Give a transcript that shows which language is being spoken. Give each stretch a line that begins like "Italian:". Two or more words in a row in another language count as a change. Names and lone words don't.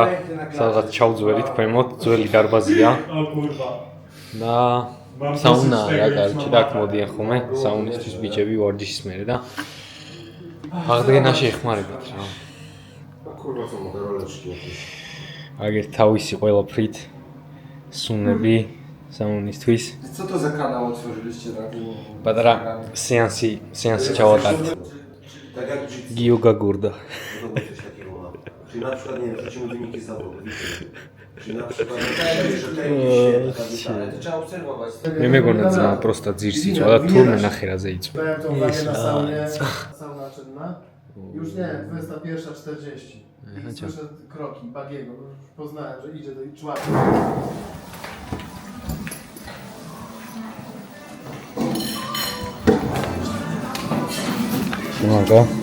Georgian: სადღაც ჩავძვერით ქვემოთ, ძველი დარბაზია. და საუნა რა, короче, და აქ მოდიან ხოლმე საუნისთვის ბიჭები ვარჯიშის მერე და აღდგენაში ეხმარებათ რა. აგერ თავისი ყველაფრით სუნები საუნისთვის.
Polish: Co to za kanał otworzyliście taki?
Georgian: პატარა სეანსი ჩავატარეთ. Gio Gagurda.
Polish: Czyli na przykład, nie wiem, tracimy wyniki zawodu, czyli na przykład, że ten ale to trzeba obserwować.
Georgian: მე მეგონა ძმა პროსტა ძირს იწვა და თურმე ნახერაზე იწვა.
Polish: Dałem tą wagę na saunie, sauna czynna. Już nie, 21:40. I słyszę kroki Bagiego, już poznałem, że idzie do czwartej. Siemanko.